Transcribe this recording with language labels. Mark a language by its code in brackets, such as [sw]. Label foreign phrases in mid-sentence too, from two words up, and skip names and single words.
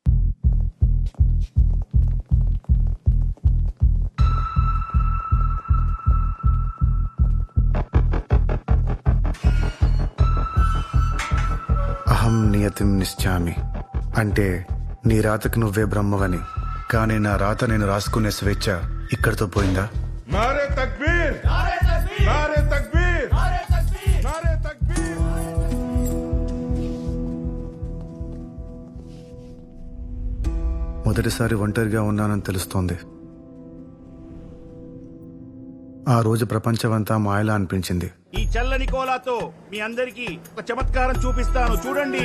[sa] अहं नियतिं निश्चामि [te] అంటే నీ రాతకు నువ్వే బ్రహ్మవని, కానీ నా రాత నేను రాసుకునే స్వేచ్ఛ ఇక్కడితో పోయిందా? [ur] نعرۂ تکبیر، نعرۂ تکبیر، نعرۂ تکبیر. [te] మొదటిసారి ఒంటరిగా ఉన్నానని తెలుస్తోంది. ఆ రోజు ప్రపంచమంతా మాయలా అనిపించింది. ఈ చల్లని కోలాతో మీ అందరికీ ఒక చమత్కారం చూపిస్తాను, చూడండి.